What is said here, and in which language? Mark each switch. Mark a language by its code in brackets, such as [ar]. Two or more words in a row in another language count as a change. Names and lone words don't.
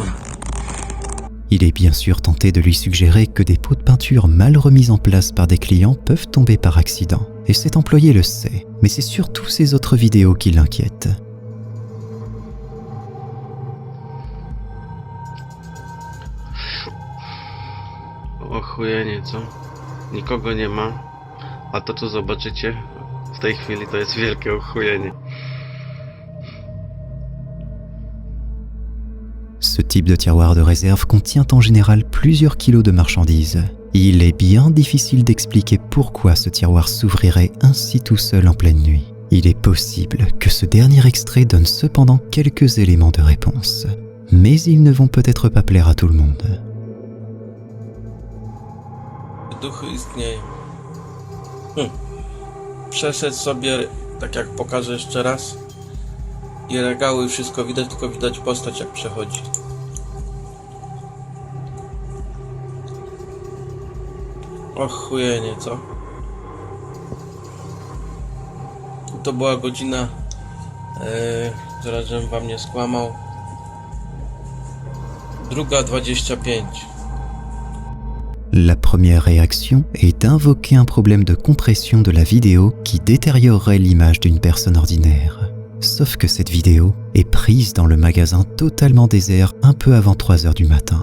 [fr] Il est bien sûr tenté de lui suggérer que des pots de peinture mal remis en place par des clients peuvent tomber par accident. Et cet employé le sait, mais c'est surtout ces autres vidéos qui l'inquiètent. [pl] Ochujenie, co? Nikogo nie ma, a to co zobaczycie w tej chwili to jest wielkie ochujenie. [fr] Ce type de tiroir de réserve contient en général plusieurs kilos de marchandises. Il est bien difficile d'expliquer pourquoi ce tiroir s'ouvrirait ainsi tout seul en pleine nuit. Il est possible que ce dernier extrait donne cependant quelques éléments de réponse. Mais ils ne vont peut-être pas plaire à tout le monde. [pl] Duchy istnieją. Przeszedł sobie, tak jak pokażę jeszcze raz. I regały, wszystko widać, tylko widać postać jak przechodzi. Ochujenie, co? To była godzina, zaraz żebym wam nie skłamał, 2:25. [fr] La première réaction est d'invoquer un problème de compression de la vidéo qui détériorerait l'image d'une personne ordinaire. Sauf que cette vidéo est prise dans le magasin totalement désert un peu avant 3 heures du matin.